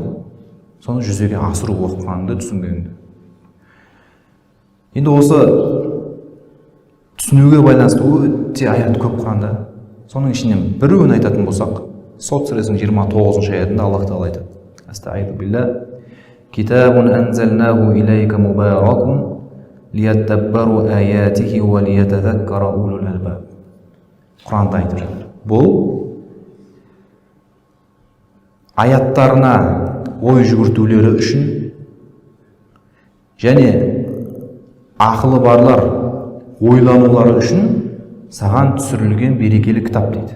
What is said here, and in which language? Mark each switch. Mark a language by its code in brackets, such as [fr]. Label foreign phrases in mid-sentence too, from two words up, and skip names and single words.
[kk] Соны жүзеге асыру оқығанды, түсінгенді. Енді осы түсінуге байланысты өте аят көп Құранда. Соның ішінен біреуін айтатын болсақ, Сот сүресінің 29 аятында Аллах Тағала айтады. [ar] أستغفر بالله. كتاب أنزلناه إليك مبارك ليدبروا آياته وليتذكر أولو الألباب. [kk] Құранда айтып жатыр. Бұл аяттарына ой жүгіртулері үшін және ақылы барлар ойланулары үшін саған түсірілген берекелі кітап дейді.